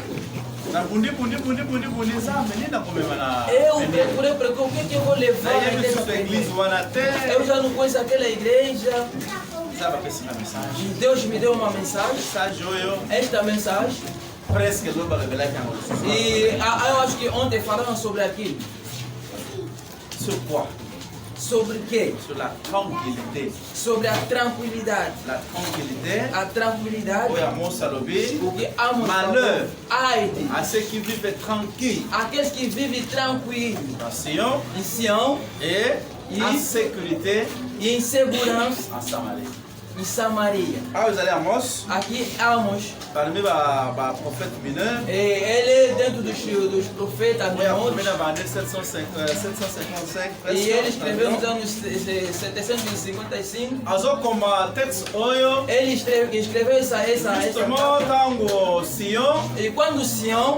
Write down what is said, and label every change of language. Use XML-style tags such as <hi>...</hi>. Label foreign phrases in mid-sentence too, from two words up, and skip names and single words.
<pt>Eu procurei porque o que eu vou levar eu já não conheço aquela igreja. Deus me deu uma mensagem. Esta mensagem. E eu acho que ontem falaram sobre aquilo.</pt> <fr>Sur quoi?</fr> <pt>Sobre o quê?</pt> <fr>Sur la tranquillité.</fr> <pt>Sobre a tranquilidade.</pt> <fr>La tranquillité.</fr> <pt>A tranquilidade. Porque</pt> <fr>malheur à ceux qui vivent tranquilles.</fr> <pt>Aqueles que vivem tranquilos. Em Sião.</pt> <fr>Et en sécurité.</fr> <pt>E em segurança.</pt> <fr>En Samarie.</fr> <pt>Em Samaria. Aqui Amos.</pt> <fr>Parmi les prophètes mineurs.</fr> <pt>Ele é dentro dos profetas menores. E ele escreveu nos anos 755. Ele escreveu essa. E quando Sião</pt>